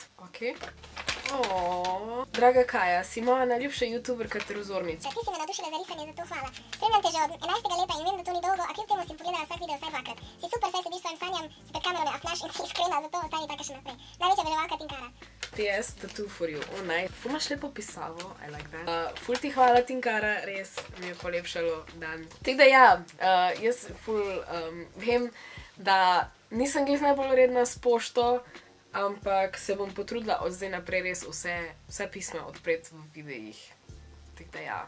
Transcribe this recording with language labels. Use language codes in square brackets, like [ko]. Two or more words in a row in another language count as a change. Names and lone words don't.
[sl] Ok. Draga Kaja, si moja najljubša youtuberka ter vzornica. Ti si me navdušila za risanje, zato hvala. Spremljam te že od 11. leta in vem, da to ni dolgo, a kljub temu si pogledala vsak video vsaj 2-krat. Si super, saj slediš svojim sanjam, si pred kamerami afnaš in si iskrena, zato ostani taka še naprej. Največja oboževalka Tinkara. [en] PS, tattoo for you. Nice. [sl] Ful imaš lepo pisavo, [en] I like that. [sl] Ful ti hvala, Tinkara, res mi je polepšalo dan. Tako da ja, jaz ful vem, da nisem glih najbolj redna s pošto, ampak se bom potrudila od zdaj naprej res vse pisma odpreti v videih. Tako da ja.